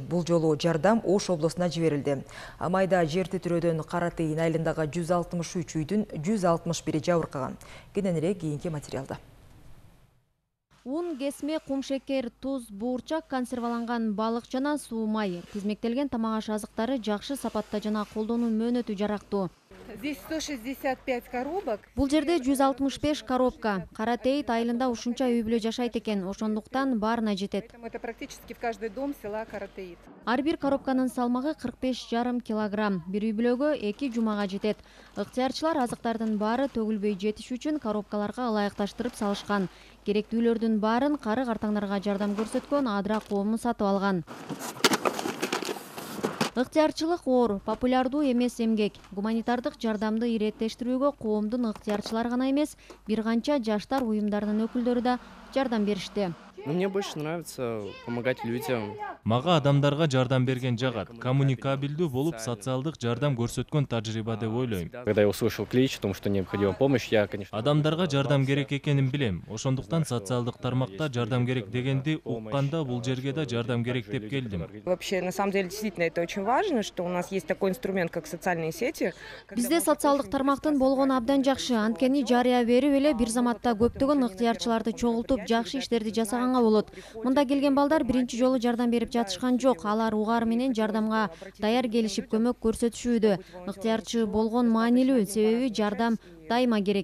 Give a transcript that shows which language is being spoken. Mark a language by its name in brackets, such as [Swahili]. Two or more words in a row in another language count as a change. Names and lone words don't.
[Kyrgyz] Бул жолу жардам Ош облусуна жиберилди. Майда жер титирөөдөн Каратейин айылындагы 163 үйдүн 161 жабыркаган. Кененирээк кийинки материалда. Un, кесме, кумшекер, туз, буурчак, консерваланган балык жана суу май, тизмектелген тамак аш азыктары жакшы сапатта жана колдонуу мөөнөтү жарактуу. [Russian] Здесь 165 коробок. [Kyrgyz] Бул жерде 165 коробка. Каратейин айылында ушунча үй бүлө жашайт экен, ошондуктан баарына жетет. [Russian] Это практически в каждый дом села Каратейин. [Kyrgyz] Ар бир коробканын салмагы 45,5 килограмм. Бир үй бүлөгө 2 жумага жетет. Ыктыярчылар азыктардын баары төгүлбөй жетиш үчүн коробкаларга ылайыкташтырып салышкан. Керектүүлөрдүн баарын кары картаңдарга жардам көрсөткөн Адра коому сатып алган. Ыктыярчылык оор, популярдуу эмес эмгек. Гуманитардык жардамды иреттештирүүгө коомдун ыктыярчылар гана эмес, бир канча жаштар уюмдарынын өкүлдөрү да жардам беришти. [Russian] Мне больше нравится помогать людям. [Kyrgyz] Мага адамдарга жардам берген жагат. Коммуникабелдүү болуп, социалдык жардам көрсөткөн тажрыйба деп ойлойм. [Russian] Когда я услышал клич о том, что необходима помощь, я, конечно... [Kyrgyz] Адамдарга жардам керек экенин билем. Ошондуктан социалдык тармакта жардам керек дегенди укканда бул жерге да жардам керек деп келдим. [Russian] Вообще, на самом деле, действительно, это очень важно, что у нас есть такой инструмент, как социальные сети. [Kyrgyz] Бизде социалдык тармактын болгону абдан жакшы. Анткени жарыя берип эле бир заматта көптөгөн ыктыярчыларды чогултуп, жакшы иштерди жасаганга болот. Мында келген балдар биринчи жолу жардам берип жатышкан жок. Алар угары менен жардамга даяр келишип көмөк көрсөтүшүүдө. Ыктыярчы болгон маанилүү, себеби жардам дайыма керек.